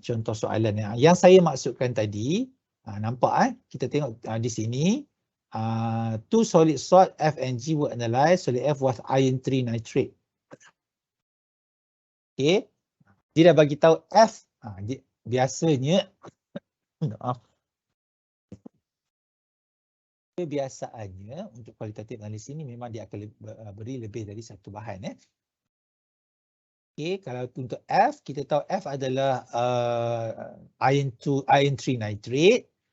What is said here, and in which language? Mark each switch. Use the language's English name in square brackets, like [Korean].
[Malay] Contoh soalan yang saya maksudkan tadi. Nampak kita tengok di sini. [English] Two solid salt F and G were analysed. Solid F was iron 3 nitrate. [Malay] Okay, dia dah bagi tahu F. Biasanya, kebiasaannya untuk kualitatif analisis ini memang dia akan beri lebih dari satu bahan. Okay, kalau untuk F, kita tahu F adalah iron 3 nitrate.